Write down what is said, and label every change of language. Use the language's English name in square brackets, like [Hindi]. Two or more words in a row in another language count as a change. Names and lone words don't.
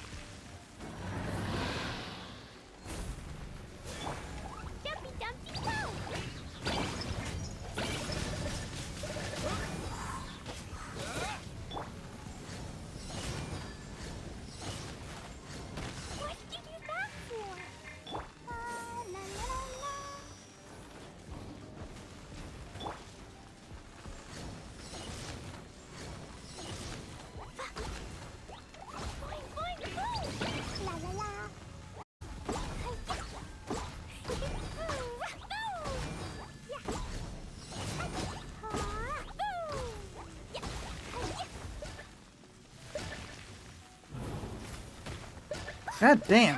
[English] Dumpty Dumpty Go! What did you do that for? La la la la. Boing boing boom! La la la. God damn.